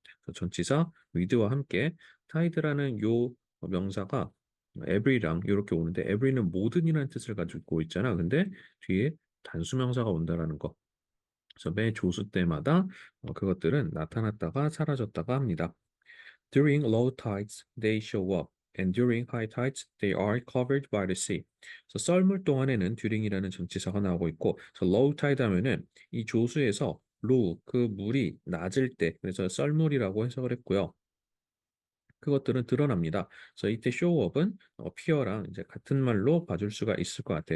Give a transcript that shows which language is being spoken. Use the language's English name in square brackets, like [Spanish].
[Korean] 그래서 전치사 with와 함께 tide라는 요 명사가 every랑 이렇게 오는데 every는 모든이라는 뜻을 가지고 있잖아. 근데 뒤에 단수명사가 온다라는 거. 그래서 매 조수 때마다 그것들은 나타났다가 사라졌다가 합니다. [English] During low tides, they show up, and during high tides, they are covered by the sea. [Korean] 그래서 썰물 동안에는 during이라는 전치사가 나오고 있고, 그래서 low tide 하면은 이 조수에서 low 그 물이 낮을 때, 그래서 썰물이라고 해석을 했고요. 그것들은 드러납니다. 그래서 이때 showup은 appear랑 이제 같은 말로 봐줄 수가 있을 것 같아.